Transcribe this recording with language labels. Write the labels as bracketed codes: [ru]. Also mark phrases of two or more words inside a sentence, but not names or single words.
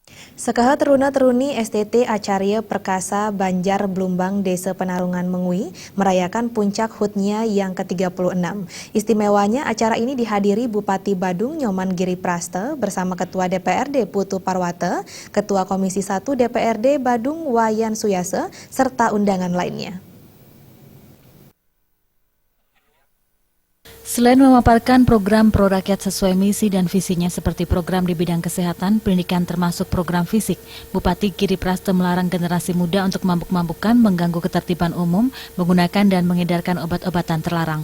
[id] Sekaha teruna-teruni STT Acarya Perkasa Banjar Blumbang Desa Penarungan Mengui merayakan puncak HUT-nya yang ke-36. Istimewanya acara ini dihadiri Bupati Badung Nyoman Giri Praste bersama Ketua DPRD Putu Parwata, Ketua Komisi 1 DPRD Badung Wayan Suyase, serta undangan lainnya. Selain memaparkan program pro rakyat sesuai misi dan visinya seperti program di bidang kesehatan, pendidikan termasuk program fisik, Bupati Giri Praste melarang generasi muda untuk mabuk-mabukan, mengganggu ketertiban umum, menggunakan dan mengedarkan obat-obatan terlarang.